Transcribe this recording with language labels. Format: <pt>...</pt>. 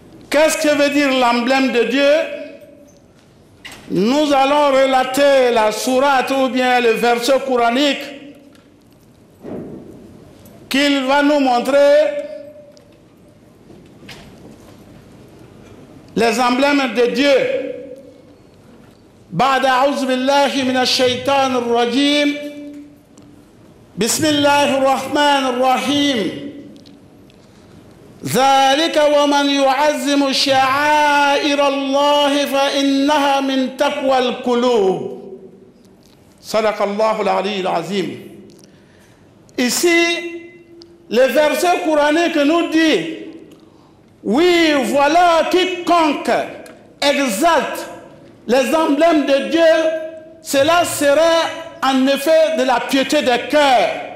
<fr>Qu'est-ce que veut dire l'emblème de Dieu? Nous allons relater la sourate ou bien le verset coranique qu'il va nous montrer les emblèmes de Dieu.</fr> <ar>بعد أعوذ بالله من الشيطان الرجيم بسم الله الرحمن الرحيم ذلك ومن يعظم شعائر الله فإنها من تقوى القلوب صدق الله العلي العظيم.</ar> <fr>Ici, le verset coranique nous dit: oui, voilà, quiconque exalte les emblèmes de Dieu, cela serait en effet de la piété des cœurs.</fr>